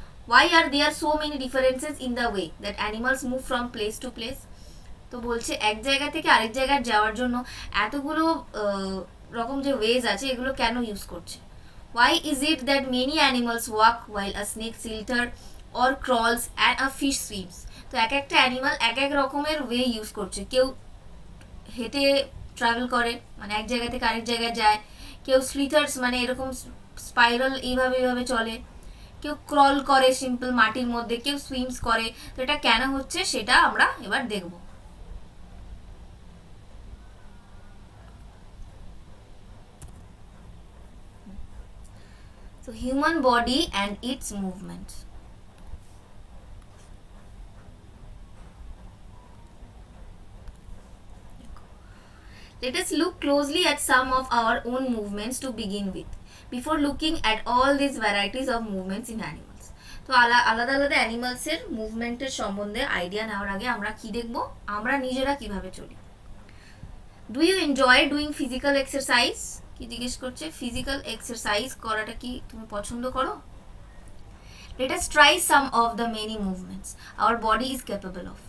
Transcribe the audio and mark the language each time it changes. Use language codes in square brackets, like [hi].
[en] Why are there so many differences in the way that animals move from place to place? [bn] তো বলছে এক জায়গা থেকে আরেক জায়গায় যাওয়ার জন্য এতগুলো রকম যে ওয়েজ আছে এগুলো কেন ইউজ করছে? [en] Why is it that many animals walk while a snake slithers or crawls and a fish swims? [bn] তো এক একটা অ্যানিমাল এক এক রকমের ওয়ে ইউজ করছে। কেউ হেঁটে ট্রাভেল করে, মানে এক জায়গা থেকে আরেক জায়গায় যায়, কেউ স্লিথার্স মানে এরকম স্পাইরাল এইভাবে চলে, কেউ ক্রল করে সিম্পল মাটির মধ্যে, কেউ সুইমস করে। তো এটা কেন হচ্ছে সেটা আমরা এবার দেখব। [en] So human body and its movements. Let us look closely at some of our own movements to begin with, before looking at all these varieties of movements in animals. [bn] তো আলাদা আলাদা অ্যানিমালসের মুভমেন্টের সম্বন্ধে আইডিয়া নেওয়ার আগে আমরা কি দেখব, আমরা নিজেরা কিভাবে চলি। [en] Do you enjoy doing physical exercise? [bn] কি জিজ্ঞেস করছে, ফিজিক্যাল এক্সারসাইজ করাটা কি তুমি পছন্দ করো? [en] Let us try some of the many movements our body is capable of.